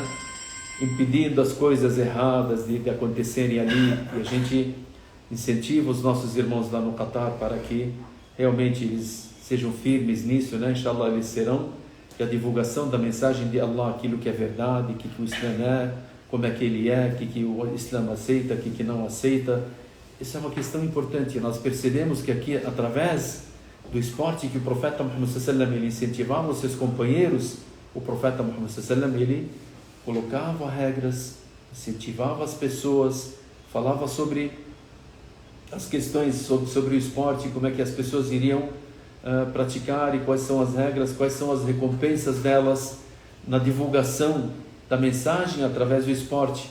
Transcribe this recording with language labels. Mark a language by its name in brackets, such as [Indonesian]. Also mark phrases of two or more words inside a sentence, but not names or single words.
[Portuguese] Impedindo as coisas erradas de acontecerem ali, e a gente incentiva os nossos irmãos lá no Qatar para que realmente eles sejam firmes nisso, né? Inshallah eles serão, que a divulgação da mensagem de Allah, aquilo que é verdade, o que o Islã é, como é que ele é, o que o Islã aceita, o que não aceita. Isso é uma questão importante. Nós percebemos que aqui, através do esporte que o profeta Muhammad [Arabic] صلى الله عليه وسلم, [Portuguese] ele incentivava os seus companheiros, o profeta Muhammad [Arabic] صلى الله عليه وسلم, [Portuguese] ele colocava regras, incentivava as pessoas, falava sobre as questões sobre o esporte, como é que as pessoas iriam praticar e quais são as regras, quais são as recompensas delas na divulgação da mensagem através do esporte.